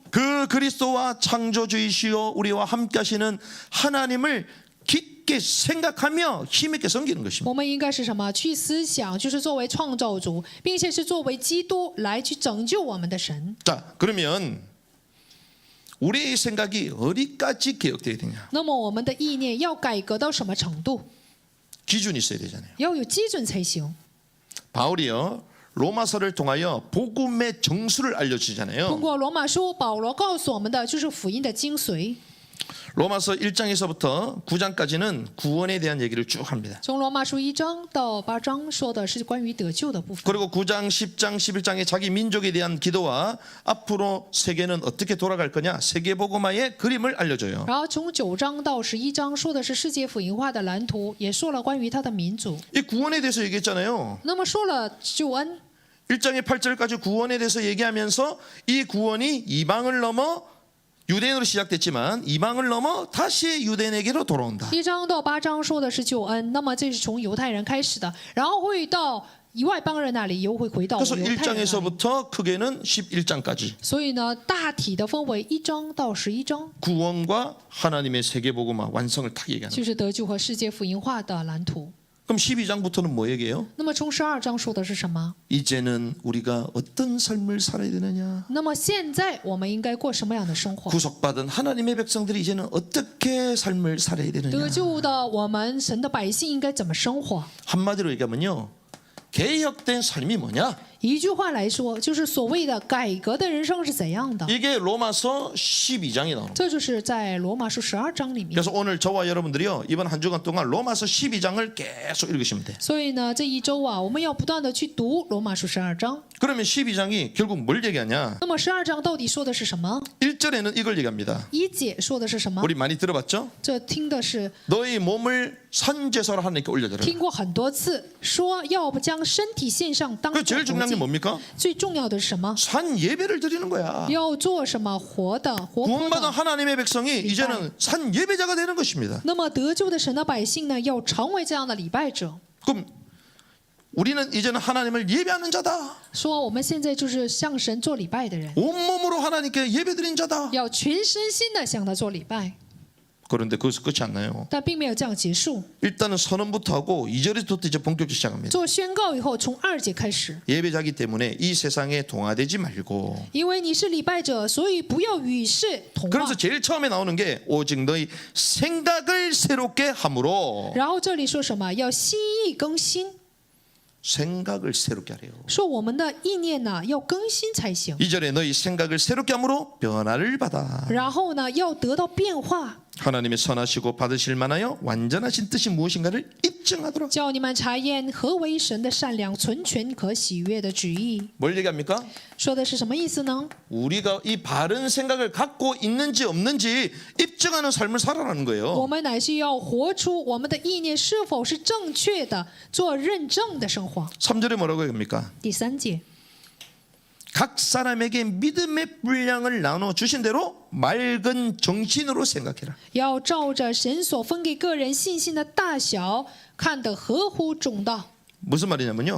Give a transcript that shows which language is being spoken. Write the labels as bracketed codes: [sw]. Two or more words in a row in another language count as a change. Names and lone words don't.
[ko] 그 그리스도와 창조주이시오 우리와 함께하시는 하나님을 깊게 생각하며 힘있게 섬기는 것입니다. [zh] 我们应该是什么？去思想，就是作为创造主，并且是作为基督来去拯救我们的神。 [ko] 자, 그러면 우리의 생각이 어디까지 개혁돼야 되냐? [zh] 那么我们的意念要改革到什么程度？ [ko] 기준이 있어야 되잖아요. [zh] 要有基准才行。 [ko] 바울이요 로마서를 통하여 복음의 정수를 [zh] 通 [ko] 알려주잖아요. [zh] 过罗马书，保罗告诉我们的就是福音的精髓。 [ko] 로마서 1장에서부터 9장까지는 구원에 대한 얘기를 쭉 합니다. [zh] 从罗马书1章到8章说的是关于得救的部分。 [ko] 그리고 9장, 10장, 11장에 자기 민족에 대한 기도와 앞으로 세계는 어떻게 돌아갈 거냐 세계복음화의 그림을 알려줘요. [zh] 然后从9章到11章说的是世界福音化的蓝图，也说了关于他的民族。 [ko] 이 구원에 대해서 얘기했잖아요. [zh] 那么说了救恩， [ko] 1장의 8절까지 구원에 대해서 얘기하면서 이 구원이 이방을 넘어 유대인으로 시작됐지만 이방을 넘어 다시 유대인에게로 돌아온다. [zh] 1 章到8章说的是救恩，那么这是从犹太人开始的，然后会到外邦人那里，又会回到犹 [ko] 그래서 [zh] 太人那里。 [ko] 1장에서부터 크게는 11장까지 [zh] 所以呢，大体的分为1章到11章， [ko] 구원과 하나님의 세계복음화 완성을 딱 얘기하는 거예요. [zh] 就是得救和世界福音化的蓝图。 [ko] 그럼 12장부터는 뭐 얘기해요? [zh] 那么从12章说的是什么？ [ko] 이제는 우리가 어떤 삶을 살아야 되느냐? [zh] 那么现在我们应该过什么样的生活？ [ko] 구속받은 하나님의 백성들이 이제는 어떻게 삶을 살아야 [zh] 得 [ko] 되느냐? [zh] 救的我们，神的百姓应该怎么生活？ [ko] 한마디로 얘기하면요. 개혁된 삶이 뭐냐? [zh] 一句话来说，就是所谓的改革的人生是怎样的？ [ko] 이게 로마서 12장에 나옵니다. [zh] 这就是在罗马书12章里面。 [ko] 그래서 오늘 저와 여러분들이요. 이번 한 주간 동안 로마서 12장을 계속 읽으시면 돼요. [zh] 所以呢，这一周啊，我们要不断的去读罗马书12章。 [ko] 그러면 12장이 결국 뭘 얘기하냐? [zh] 那么12章到底说的是什么？ [ko] 1절에는 이걸 얘기합니다. [zh] 1 节说的是什么？ [ko] 우리 많이 들어봤죠? [zh] 这听的是 [ko] 너희 몸을 산제사로 하나님께 올려드려라. [zh] 听过很多次，说要不将身体献上当 [ko] 그 [zh] 作 [ko] 제일 [zh] 活 [ko] 중요한 게 [zh] 祭。 [ko] 뭡니까? [zh] 最重要的是什么？ [ko] 산 예배를 드리는 거야. [zh] 要做什么活的、活泼 [ko] 구원받은 [zh] 的。 [ko] 하나님의 백성이 이제는 산 예배자가 되는 것입니다. [zh] 那么得救的神的百姓呢，要成为这样的礼拜者。 [ko] 그럼 우리는 이제는 하나님을 예배하는 자다. [zh] 说我们现在就是向神做礼拜的人， [ko] 온몸으로 하나님께 예배드린 자다. [zh] 要全身心的向他做礼拜。 [ko] 그런데 거기서 끝이 안 나요. [zh] 但并没有这样结束。 [ko] 일단은 선언부터 하고 2절부터 이제 본격적으로 시작합니다. [zh] 做宣告以后，从2节开始， [ko] 예배자기 때문에 이 세상에 동화되지 말고. [zh] 因为你是礼拜者，所以不要与世同化 [ko] 그러면서 。 제일 처음에 나오는 게 오직 너희 생각을 새롭게 함으로. [zh] 然后这里说什么？要心意更新， [ko] 생각을 새롭게 하래요. [zh] 说我们的意念呢要更新才行。 [ko] 2절에 너희 생각을 새롭게 함으로 변화를 받아. [zh] 然后呢，要得到变化， [ko] 하나님의 선하시고 받으실 만하여 완전하신 뜻이 무엇인가를 입증하도록. [zh] 叫你们查验何为神的善良、纯全、可喜悦的旨意。 [ko] 뭘 얘기합니까? [zh] 说的是什么意思呢？ [ko] 우리가 이 바른 생각을 갖고 있는지 없는지 입증하는 삶을 살아가는 [zh] 我 [ko] 거예요. [zh] 们乃是要活出我们的意念是否是正确的，做认证的生活。 [ko] 3절에 뭐라고 합니까? [zh] 第3节， [ko] 각 사람에게 믿음의 분량을 나눠 주신 대로 맑은 정신으로 생각해라. [zh] 要照着神所分给个人信心的大小，看得合乎中道， [ko] 무슨 말이냐면요.